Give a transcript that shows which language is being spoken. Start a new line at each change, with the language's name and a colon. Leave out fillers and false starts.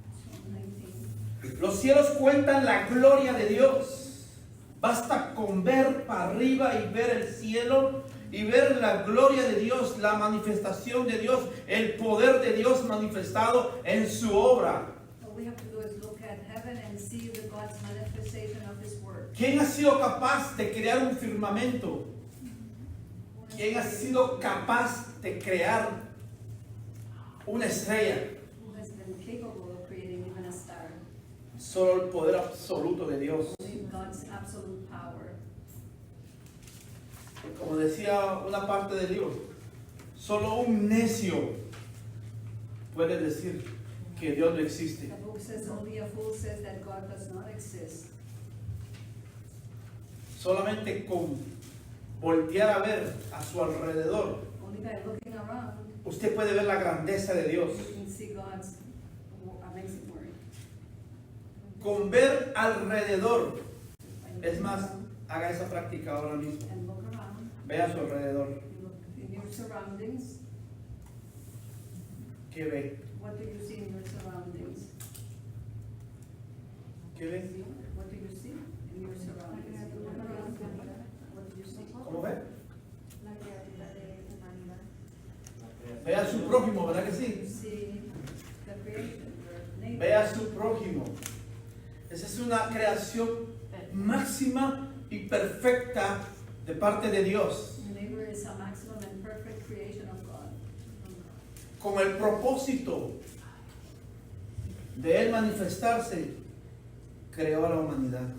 English: Psalm 19.
Spanish: Los cielos cuentan la gloria de Dios. Basta con ver para arriba y ver el cielo y ver la gloria de Dios, la manifestación de Dios, el poder de Dios manifestado en su obra.
English: All we have to do is look at heaven and see the God's manifestation of His word.
Spanish: ¿Quién ha sido capaz de crear un firmamento? ¿Quién ha sido capaz de crear una estrella?
English: Who has been capable of creating even a star?
Spanish: Solo el poder absoluto de Dios.
English: Only God's absolute power.
Spanish: Como decía una parte del libro, solo un necio puede decir que Dios no existe.
English: The book says only a fool says that God does not exist.
Spanish: Solamente con voltear a ver a su alrededor,
English: Only by looking around,
Spanish: usted puede ver la grandeza de Dios.
English: you can see God's amazing word.
Spanish: Con ver alrededor. Es más, haga esa práctica ahora mismo.
English: And look around.
Spanish: Ve a su alrededor.
English: You look in your surroundings.
Spanish: ¿Qué ve?
English: What do you see in your surroundings?
Spanish: ¿Qué ve?
English: What do you see in your surroundings? You look around. What do you see?
Spanish: ¿Cómo ve? La creatura de humanidad. Ve a su prójimo, ¿verdad que
English: You
Spanish: sí?
English: see the creation, your neighbor.
Spanish: Ve a su prójimo. Esa es una creación máxima y perfecta de parte de Dios.
English: Your neighbor is a maximum and perfect creation of God.
Spanish: Con el propósito de Él manifestarse, creó a la humanidad.